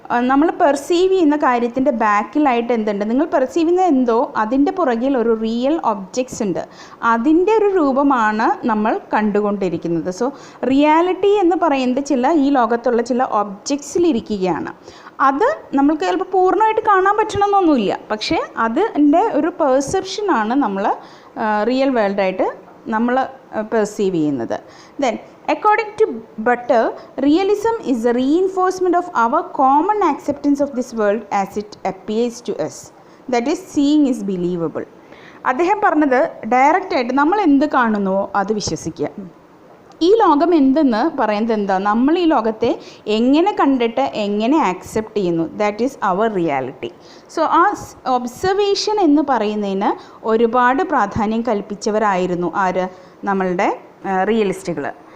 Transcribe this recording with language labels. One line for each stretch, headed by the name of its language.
Malayalam: നമ്മൾ പെർസീവ് ചെയ്യുന്ന കാര്യത്തിൻ്റെ ബാക്കിലായിട്ട് എന്തുണ്ട്? നിങ്ങൾ പെർസീവ് ചെയ്യുന്ന എന്തോ അതിൻ്റെ പുറകിൽ ഒരു റിയൽ ഒബ്ജക്ട്സ് ഉണ്ട്, അതിൻ്റെ ഒരു രൂപമാണ് നമ്മൾ കണ്ടുകൊണ്ടിരിക്കുന്നത്. സോ റിയാലിറ്റി എന്ന് പറയുന്നത് ഈ ലോകത്തുള്ള ചില ഒബ്ജക്ട്സിലിരിക്കുകയാണ്. അത് നമ്മൾക്ക് ചിലപ്പോൾ പൂർണ്ണമായിട്ട് കാണാൻ പറ്റണമെന്നൊന്നുമില്ല, പക്ഷേ അതിൻ്റെ ഒരു പെർസെപ്ഷനാണ് നമ്മൾ റിയൽ വേൾഡായിട്ട് നമ്മൾ പെർസീവ് ചെയ്യുന്നത്.
English: Then according to Butter, realism is a reinforcement of our common acceptance of this world as it appears to us. That is, seeing is believable.
Malayalam: അദ്ദേഹം പറഞ്ഞത് ഡയറക്റ്റായിട്ട് നമ്മൾ എന്ത് കാണുന്നുവോ അത് വിശ്വസിക്കുക. ഈ ലോകം എന്തെന്ന് പറയുന്നത് എന്താ? നമ്മൾ ഈ ലോകത്തെ എങ്ങനെ കണ്ടിട്ട് എങ്ങനെ ആക്സെപ്റ്റ് ചെയ്യുന്നു,
English: That is our reality.
Malayalam: So ആ ഒബ്സർവേഷൻ എന്ന് പറയുന്നതിന് ഒരുപാട് പ്രാധാന്യം കൽപ്പിച്ചവരായിരുന്നു ആര്? നമ്മളുടെ റിയലിസ്റ്റുകൾ.